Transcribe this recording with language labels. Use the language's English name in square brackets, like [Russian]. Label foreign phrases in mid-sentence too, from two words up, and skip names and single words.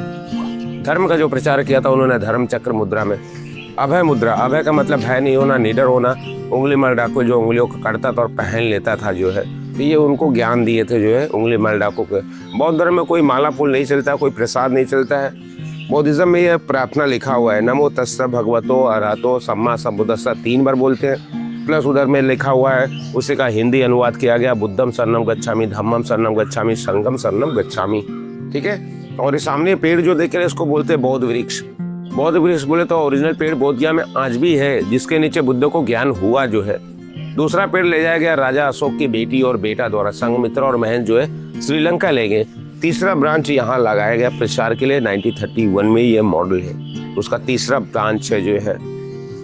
[Hindi] धर्म का जो प्रचार किया था उन्होंने धर्म चक्र मुद्रा में। अभय मुद्रा, अभय का मतलब भय नहीं होना, निडर होना। उंगली मल डाकू जो उंगलियों को काटता था और पहन लेता था जो है, तो ये उनको ज्ञान दिए थे जो है उंगली मल डाकू के। बौद्ध धर्म में कोई माला फूल नहीं चलता, कोई प्रसाद नहीं चलता है। बौद्धिज्म में यह प्रार्थना लिखा हुआ है, [Pali] नमो तस्स भगवतो अरहतो सम्मा सम्बुद्धस्स, [Hindi] 3 बार बोलते हैं। प्लस उधर में लिखा हुआ है, उसी का हिंदी अनुवाद किया गया, [Pali] बुद्धम शरणम गच्छामि, धम्मम शरणम गच्छामि, संघम शरणम गच्छामि। [Hindi] ठीक है, और ये सामने पेड़ जो देख रहे हैं इसको बोलते हैं बौद्ध वृक्ष। बौद्ध वृक्ष बोले तो ओरिजिनल पेड़ बोध गया में आज भी है, जिसके नीचे बुद्ध को ज्ञान हुआ जो है। दूसरा पेड़ ले जाया गया राजा अशोक की बेटी और बेटा द्वारा, संघमित्रा और महन जो है श्रीलंका ले गए। तीसरा ब्रांच यहाँ लगाया गया प्रचार के लिए, 1931 में ये मॉडल है, उसका तीसरा ब्रांच है जो है।